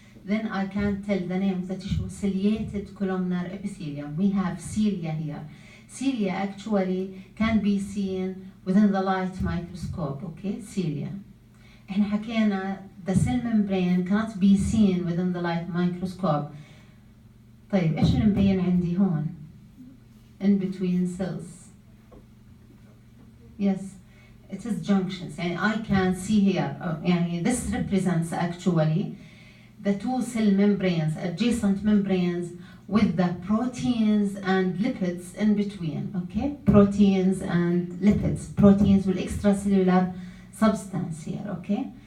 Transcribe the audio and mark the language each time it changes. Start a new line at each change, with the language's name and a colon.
English: Then I can tell the name of the tissue, ciliated columnar epithelium. We have cilia here. Cilia actually can be seen within the light microscope, okay, cilia.
Arabic: احنا حكينا
English: the cell membrane cannot be seen within the light microscope.
Arabic: طيب ايش اللي مبين عندي هون؟
English: In between cells. Yes, it is junctions. And I can see here, this represents actually the two cell membranes, adjacent membranes with the proteins and lipids in between, okay? Proteins and lipids. Proteins with extracellular substance here, okay?